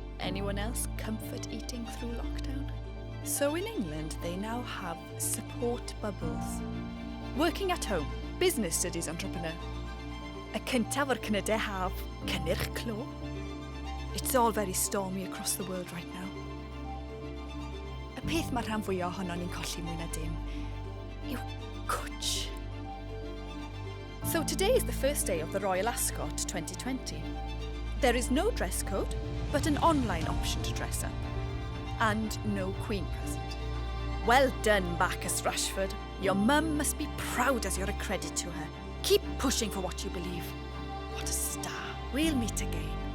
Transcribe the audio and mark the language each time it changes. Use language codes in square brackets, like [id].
[en] Anyone else comfort eating through lockdown? So in England, they now have support bubbles. Working at home, business studies entrepreneur. [cy] Y cyntaf o'r cynydau haf, cynnyrch clo. [en] It's all very stormy across the world right now. [cy] Y peth mae'r rhan fwyaf ohono ni'n colli mwy na dim yw cwtch. [en] So today is the first day of the Royal Ascot 2020. There is no dress code, but an online option to dress up. And no Queen present. Well done, Bacchus Rashford. Your mum must be proud as you're a credit to her. Keep pushing for what you believe. What a star. We'll meet again.